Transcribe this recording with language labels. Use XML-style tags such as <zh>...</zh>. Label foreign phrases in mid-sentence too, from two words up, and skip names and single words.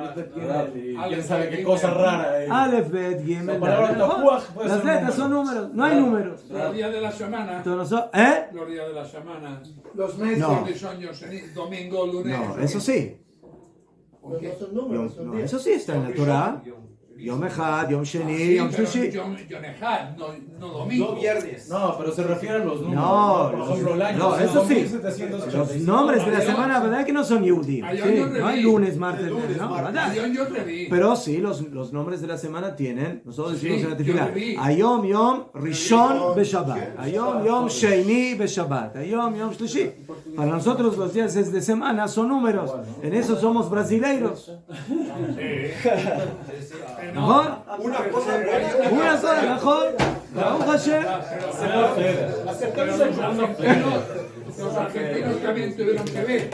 <es>¿Quién sabe qué cosa rara hay?</es> <he>אלף בית גימל,</he> <es>las letras son números, no hay números. Los días de la semana. Los Los días de la semana. Los meses. No. Domingo, lunes. No, eso sí. No, eso sí está en la Torah.</es> <he>יום אחד יום שני יום שלישי. יום אחד,</he> <es>no domingo. No viernes. No, pero se refiere a los números. No, por ejemplo, el año. no, eso sí. 2785. Los nombres de la semana, ¿verdad que no son Yehudim? Sí, no hay lunes, martes, ¿no? ¿Verdad? Yo te vi. Pero sí, los nombres de la semana tienen, nosotros decimos Sí, en la tefilá, yo te vi.</es> <he>היום יום ראשון בשבת היום יום שני בשבת היום יום שלישי.</he> <es>Para nosotros los días de semana son números, en eso somos brasileiros. ¿Mejor? Una cosa Una sola, mejor.</es> <he>ברוך השם.</he> <es>Los argentinos también tuvieron que ver.</es>